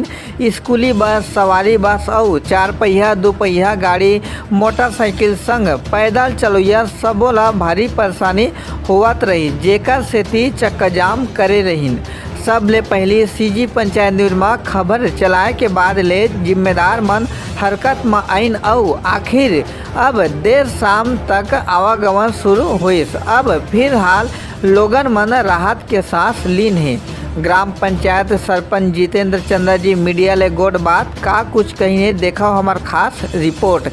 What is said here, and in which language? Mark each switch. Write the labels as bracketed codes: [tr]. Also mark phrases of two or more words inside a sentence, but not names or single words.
[hne] स्कूली बस, सवारी बस और 4 पहिया 2 पहिया गाड़ी, मोटरसाइकिल संग पैदल चलैया सबो ला भारी परेशानी होवत रही, जेकर सेती चक्का जाम करे रहीन। सबले पहली सीजी पंचायत न्यूज में खबर चलाए के बाद ले जिम्मेदार मन हरकत में आइन और आखिर अब देर शाम तक आवागमन शुरू हुई। अब फिलहाल लोगन मन राहत के सांस लीन है। ग्राम पंचायत सरपंच जितेंद्र चंद्र जी मीडिया ले गोड बात का कुछ कहीं देखा हमार खास रिपोर्ट।